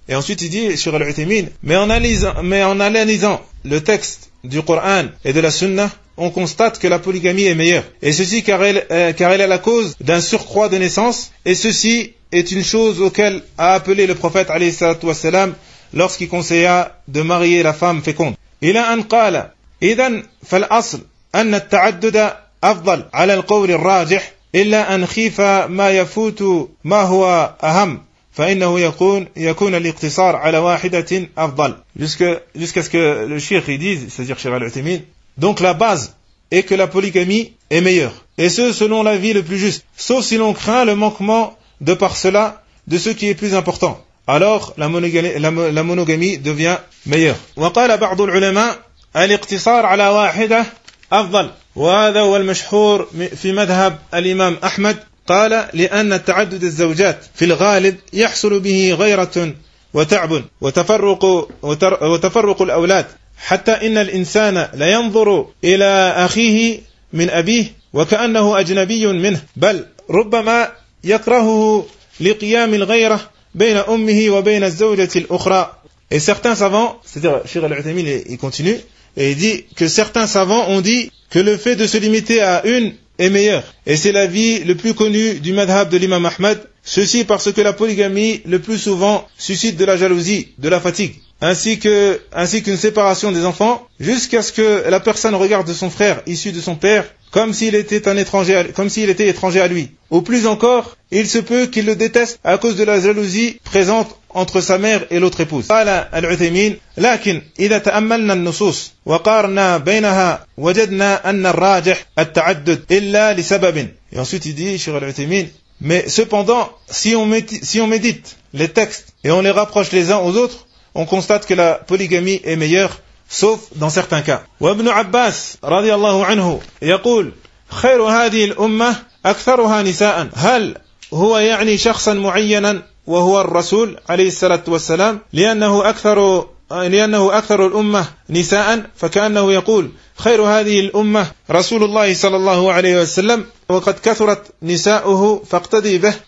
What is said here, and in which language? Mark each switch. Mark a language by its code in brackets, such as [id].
[fr] Et ensuite il dit Cheikh Al-Uthaymeen, mais en analysant le texte du Coran et de la Sunna, on constate que la polygamie est meilleure, et ceci car elle est la cause d'un surcroît de naissance, et ceci est une chose auquel a appelé le prophète [ar] عليه الصلاة والسلام [fr] lorsqu'il conseilla de marier la femme féconde. [ar] إلى أن قال إذن فالأصل أن التعدد أفضل على القول الراجح إلا أن خيف ما يفوت ما هو أهم فإنه يكون الاقتصار على واحدة أفضل. [fr] Jusqu'à ce que le Cheikh dise, c'est-à-dire Cheikh Al-Uthaymeen, donc la base est que la polygamie est meilleure, et ce selon l'avis le plus juste, sauf si l'on craint le manquement de par cela de ce qui est plus important. alors la monogamie devient meilleure. [ar] وقال بعض العلماء الاقتصار على واحدة أفضل وهذا هو المشهور في مذهب الإمام أحمد قال لأن تعدد الزوجات في الغالب يحصل به غيرة وتعب وتفرق الأولاد حتى إن الإنسان لا ينظر إلى أخيه من أبيه وكأنه أجنبي منه بل ربما يكرهه لقيام الغيرة بين أمه وبين الزوجة الأخرى. [fr] Et certains savants, c'est-à-dire Cheikh Al-Uthaymeen, il continue et il dit que certains savants ont dit que le fait de se limiter à une est meilleur. Et c'est l'avis le plus connu du madhhab de l'imam Ahmad. Ceci parce que la polygamie le plus souvent suscite de la jalousie, de la fatigue, ainsi qu'une séparation des enfants, jusqu'à ce que la personne regarde son frère issu de son père comme s'il était étranger à lui. Ou plus encore, il se peut qu'il le déteste à cause de la jalousie présente entre sa mère et l'autre épouse. [ar] قال العثيمين لكن إذا تأملنا النصوص وقارنا بينها وجدنا أن الراجح التعدد إلا لسبب. [fr] Et ensuite il dit, Cheikh العثيمين, mais cependant, si on médite les textes et on les rapproche les uns aux autres, on constate que la polygamie est meilleure, sauf dans certains cas. [ar] وابن عباس رضي الله عنه يقول خير هذه الأمة أكثرها نساء هل هو يعني شخصا معينا وهو الرسول عليه الصلاة والسلام لأنه أكثر الأمة نساء فكأنه يقول خير هذه الأمة رسول الله صلى الله عليه وسلم وقد كثرت نساؤه فاقتدي به.